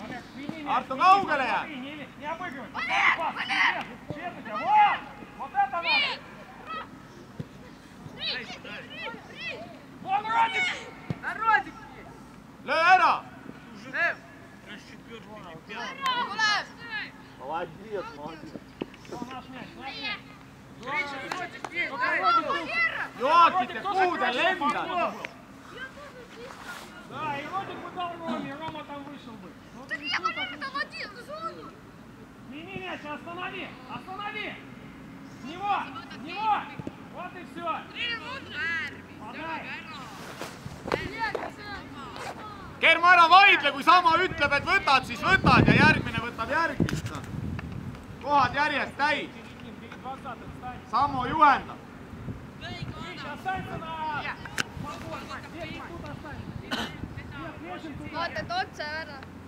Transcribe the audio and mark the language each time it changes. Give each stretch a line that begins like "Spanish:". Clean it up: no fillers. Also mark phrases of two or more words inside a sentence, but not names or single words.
Estonian: Arto kaugele jääb! Löö ära!
Russian: Молодец, молодец.
Estonian: Joakite puudel lendad!
Russian: Да, и Родик бы дал Роме, Рома там вышел бы. Так я говорю, там один, зону! Сними мяч, останови! Останови! С него! С него! Вот и все! Подай!
Estonian: Kermo, ära vaidle, kui sama ütleb, et võtad, siis võtad ja järgmine võtab järgmist. Kohad järjest täis. Sammo juhendab. Vaata, et otse ära.